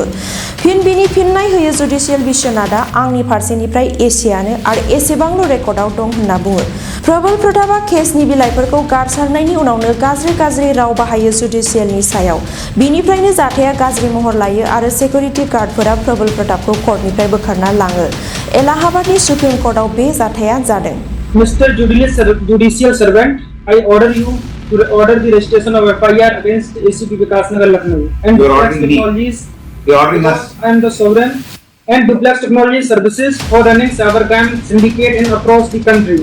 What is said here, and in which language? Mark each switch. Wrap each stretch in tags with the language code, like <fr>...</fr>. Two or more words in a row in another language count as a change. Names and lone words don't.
<brx>बिनि फिननाय होयो जुडिसियेल बिश्वनाथआ आंनि फारसेनिफ्राय एसेआनो आरो एसेबांल' रेकर्डआव दं होनना बुङो। प्रबल प्रतापआ केसनि बिलाइफोरखौ गारसारनायनि उनावनो गाज्रि राव बाहायो जुडिसियेलनि सायाव। बिनिफ्रायनो जाथाया गाज्रि महर लायो आरो सिकिउरिटि गार्डफोरा प्रबल प्रतापखौ कर्टनिफ्राय बोखारना लाङो। एलाहाबादनि सुप्रिम कर्टआव बे जाथाया जादों।</brx> <en>Mr. Judicial Servant, I order you to order the registration of FIR against ACP Vikasnagar Lucknow and Duplex Technologies. You're ordering us. I am the sovereign and Duplex Technology Services for running cybercrime syndicate in across the country.</en>